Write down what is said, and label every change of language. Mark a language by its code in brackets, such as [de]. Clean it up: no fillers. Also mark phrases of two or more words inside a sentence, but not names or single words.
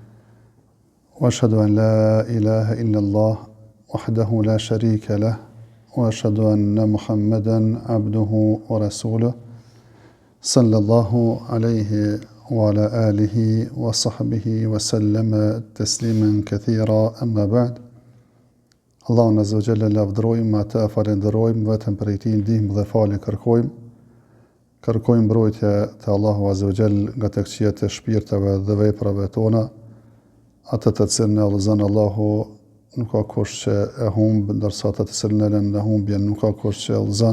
[ar] وأشهد أن لا إله إلا الله وحده لا شريك له. وأشهد أن محمدًا عبده ورسوله صلى الله عليه وعلى آله وصحبه وسلم تسليما كثيرا أما بعد. [sq] Allahun [ar] عز وجل [sq] lavdërojmë, atë falenderojmë, vetëm prej tij ndihmë dhe falje kërkojmë. Kërkojmë mbrojtje te Allahu [ar] عز وجل [sq] nga të këqijat e shpirteve dhe veprave tona, atë të cilën e udhëzon Allahu nuk ka kush që e humbë, ndërsa atë të cilën e lën në humbje nuk ka kush që e udhëzon.